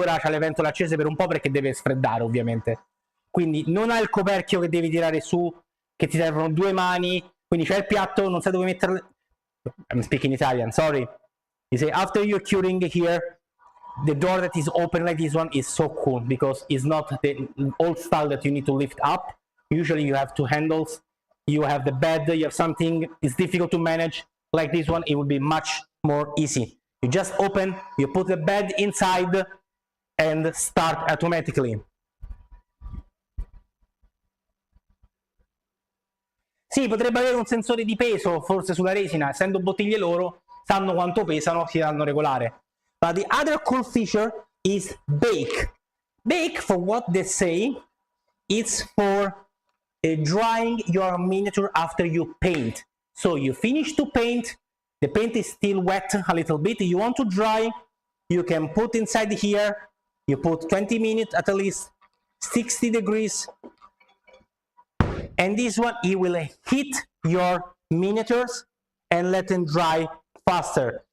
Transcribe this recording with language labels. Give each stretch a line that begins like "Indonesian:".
Italian: Ora c'ha le ventole accese per un po' perché deve sfreddare, ovviamente, quindi non ha il coperchio che devi tirare su, che ti servono 2 mani, quindi c'è il piatto, non sai dove metterle.
English: I'm speaking Italian, sorry. You say after you're curing here, the door that is open like this one is so cool because it's not the old style that you need to lift up. Usually you have 2 handles, you have the bed, you have something, it's difficult to manage. Like this one, it will be much more easy. You just open, you put the bed inside and start automatically.
Italian: Sì, potrebbe avere un sensore di peso, forse sulla resina, essendo bottiglie loro, sanno quanto pesano, si danno regolare.
English: But the other cool feature is bake. Bake, for what they say, it's for drying your miniature after you paint. So you finish to paint, the paint is still wet a little bit, you want to dry, you can put inside here, you put 20 minutes at least, 60 degrees, and this one, it will heat your miniatures and let them dry faster.